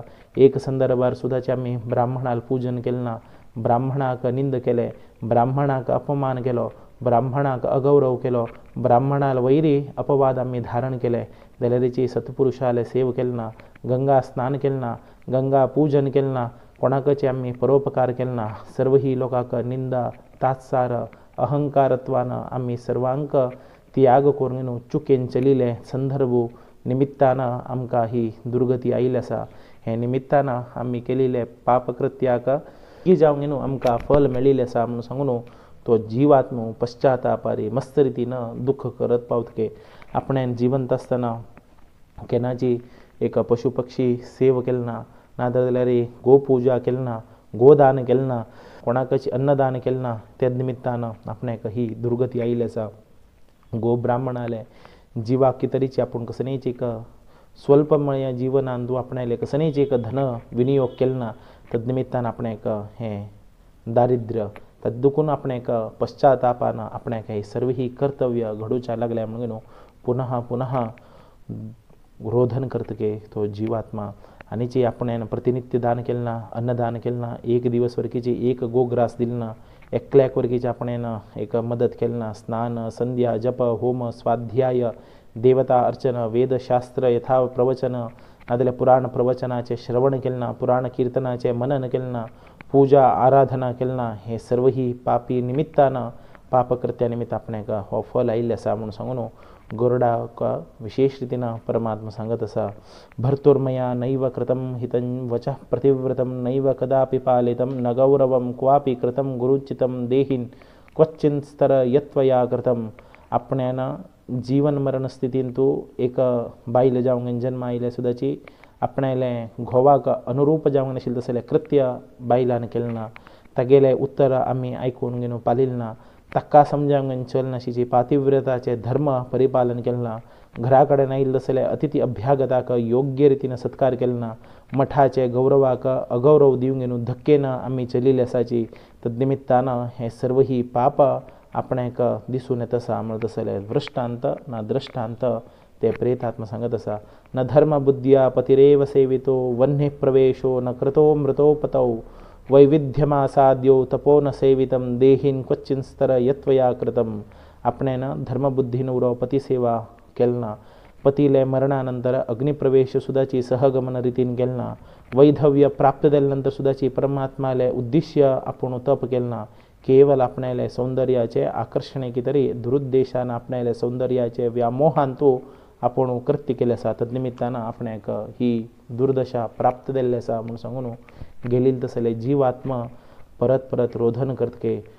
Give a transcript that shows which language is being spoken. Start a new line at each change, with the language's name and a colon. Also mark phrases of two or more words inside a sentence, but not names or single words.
Konkani: एक संदर्भार सुद्दाचे आमी ब्राह्मणाल पूजन केलें ना, ब्राह्मणाक निंद केले, ब्राह्मणाक अपमान केलो, ब्राह्मणाक अगौरव केलो, ब्राह्मणाल वैरी अपवाद आमी धारण केले जाल्यार सत्पुरुषाले सेव केलें ना, गंगा स्नान केलें ना, गंगा पूजन केलें ना, कोणाकचे आमी परोपकार केलें ना, सर्व ही लोकांक निंदा तात्सार अहंकारत्वान आमी सर्वांक त्याग करून चुकेन चलिले संदर्भ निमित्तानं आमकां ही दुर्गती आयिल्ली आसा। हे निमित्तानं आमी केलेले पापकृत्याक की जावंक न्हू आमकां फल मेळिल्लें आसा म्हणून सांगून तो जिवात्म पश्चातापारी मस्त रितीनं दुःख करत पावतके आपणान जिवंत आसतना केन्नाची एक पशु पक्षी सेव केलें ना, नादर जाल्यार गोपुजा केलें ना, गोदान केलें ना, कोणाकच अन्नदान केलें ना, त्या निमित्तानं आपणाक ही दुर्गती आयिल्ली आसा। गो ब्राह्मणाले जिवाक कितरीची आपूण कसलेच एक स्वल्पमय जीवनांतू आपणाले कसलेच एक धन विनियोग केलें ना, तद आपणाक हें दारिद्र्य तद्दुकून आपणाक पश्चातापान आपणाक हे सर्व ही कर्तव्य घडूच्या लागल्या म्हणून पुनः पुनः रोधन करतके तो जीवात्मा आनीची आपणान प्रतिनित्य दान केलें ना, अन्नदान केलें ना, एक दिवस वरकीची एक गोग्रास दिलें ना, एकल्याक वरकीची आपणान एक मदत केलें ना, स्नान संध्या जप होम स्वाध्याय देवता अर्चन वेदशास्त्र यथा प्रवचन नाजाल्यार पुराण प्रवचनाचे श्रवण केलें ना, पुराण कीर्तनाचे मनन केलें ना, पूजा आराधना केलें ना, हे सर्व ही पापी निमित्तानं पापकृत्या निमित्त आपणाक हो फल आयिल्लें आसा म्हणून सांगून गोरडाक विशेष रितीनं परमात्मा सांगत आसा
Sanskrit: भर्तुर्मया नैव कृतं हितं वचः प्रतिव्रतं नैव कदापि पालितं न गौरवं क्वापि कृतं गुरुचितं देहीन क्वचिन्स्तर यत्वया कृतं।
Konkani: आपण्यानं जीवन मरण स्थितींतू एक बायल जावंक जन्म आयले सुद्दाची आपणाले घोवाक अनुरूप जावंक नाशिल्लें तसलें कृत्य बायलान केलें ना, तागेलें उत्तर आमी आयकून घेवन पालिल्लें ना, ताका समजावंक चलनाशिची पातिव्रताचे धर्म परिपालन केलें ना, घरा कडेन आयिल्ले तसले अतिथी अभ्यागताक योग्य रितीन सत्कार केलें ना, मठाचे गौरवाक अगौरव दिवंक घेवन धक्केन आमी चलिल्ले आसाची तद्निमित्तानं हे सर्व ही पाप आपणाक दिसून येत आसा म्हणत आसले वृष्टांत ना दृष्टांत ते प्रेतात्मा सांगत आसा
Sanskrit: न धर्म बुद्ध्या पतिरेव सेवितो वह्नि प्रवेशो न कृतो मृतोपतौ वैविध्यमासाद्यो तपो न सेवितं देहीन क्वचिन्स्तर यत्वया कृतं।
Konkani: आपणान धर्मबुद्धीन उरो पती सेवा केलें ना, पतीले मरणानंतर अग्निप्रवेश सुद्दाची सहगमन रितीन केलें ना, वैधव्य प्राप्त जाल्या नंतर सुद्दाची परमात्माले उद्दिश्य आपूण तप केलें ना, केवल आपणाले सौंदर्याचे आकर्षणे कितरी दुरुद्देशान आपणाले सौंदर्याचे व्यामोहांतू आपूण कृत्य केलें आसा तद्निमित्तानं आपणाक ही दुर्दशा प्राप्त जाल्ली आसा म्हणून सांगून गेलेले तसले जीवात्मा परत परत रोधन करतके